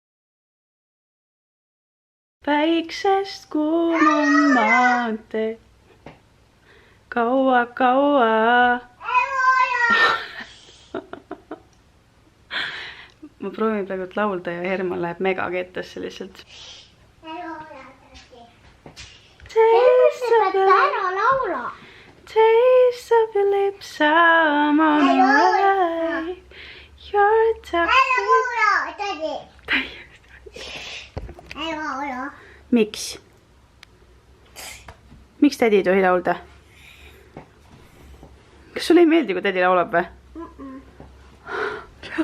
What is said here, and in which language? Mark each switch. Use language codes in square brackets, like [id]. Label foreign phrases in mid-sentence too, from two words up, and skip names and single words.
[et] Päiksest kuumam maantee. Kaua. Ma proovin praegu laulda ja Herman läheb mega kettesse lihtsalt. [en] Taste of your lips, I'm on the way. You're toxic. [et] Miks? Miks tädi ei tohi laulda? Kas sulle ei meeldi, kui tädi laulab või?